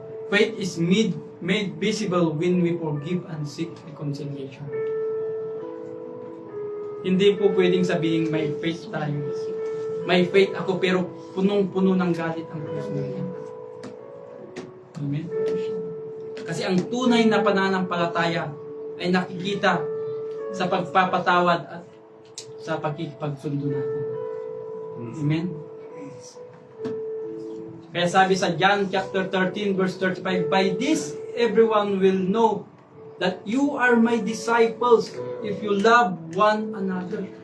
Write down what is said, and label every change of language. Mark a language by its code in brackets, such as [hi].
[en] Faith is made visible when we forgive and seek reconciliation. [tl] Hindi po pwedeng sabihin may faith tayo. May faith ako pero punong-puno ng galit ang puso natin. Amen? Kasi ang tunay na pananampalataya ay nakikita sa pagpapatawad at sa pakikipagsundo natin. Amen? Kaya sabi sa [en] John chapter 13 verse 35, by this everyone will know that you are my disciples if you love one another.